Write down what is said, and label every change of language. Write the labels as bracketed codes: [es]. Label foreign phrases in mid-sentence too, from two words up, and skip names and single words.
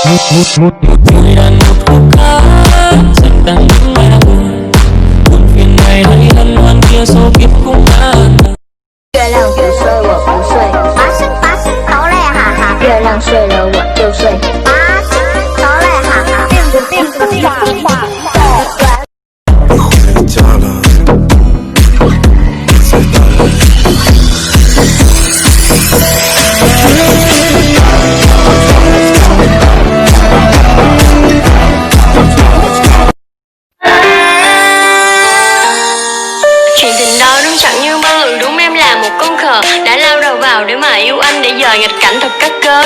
[vi] một người đàn một khúc ca dành tặng những bài buồn buồn phiền này hay hân hoan kia số kiếp cũng đã [zh] 月亮不睡我不睡，走嘞哈哈。月亮睡了我就睡，走嘞哈哈。病话。回家了，再打了。 [vi] Chuyện tình đó đúng chẳng như mơ ước, đúng em là một con khờ đã lao đầu vào để mà yêu anh, để giờ nghịch cảnh thật cắt cớ.